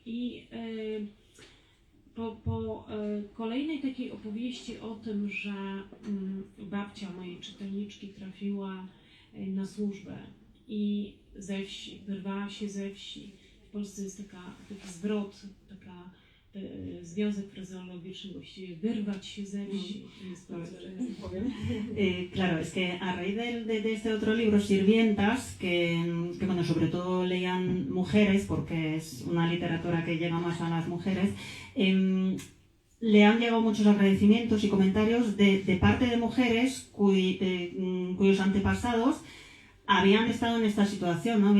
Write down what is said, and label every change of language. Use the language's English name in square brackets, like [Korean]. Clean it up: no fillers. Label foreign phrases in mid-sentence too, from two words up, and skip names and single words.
[Polish] I po kolejnej takiej opowieści o tym, że babcia mojej czytelniczki trafiła na służbę i ze wsi, wyrwała się ze wsi. W Polsce jest taki zwrot, związek frazeologiczny, właściwie wyrwać się ze wsi. [Spanish] Claro, es que a raíz de este otro libro, Sirvientas, que bueno, sobre todo leían mujeres, porque es una literatura que llega más a las mujeres, le han llegado muchos agradecimientos y comentarios de parte de mujeres cuyos antepasados habían estado en esta situación, ¿no?